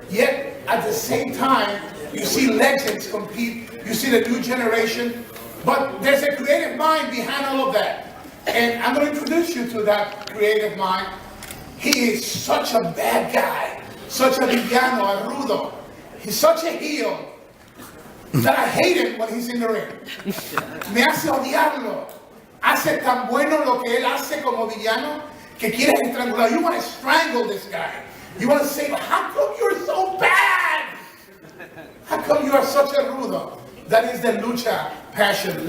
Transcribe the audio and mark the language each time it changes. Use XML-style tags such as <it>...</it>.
<en>Yet, at the same time, you see legends compete, you see the new generation, but there's a creative mind behind all of that. And I'm going to introduce you to that creative mind. He is such a bad guy, such a villano, a rudo. He's such a heel that I hate him when he's in the ring.</en> <es>Me hace odiarlo. Hace tan bueno lo que él hace como villano que quieres estrangular.</es> <en>You want to strangle this guy. You want to say, how come you're so bad? How come you are such a rudo? That is the lucha passion.</en>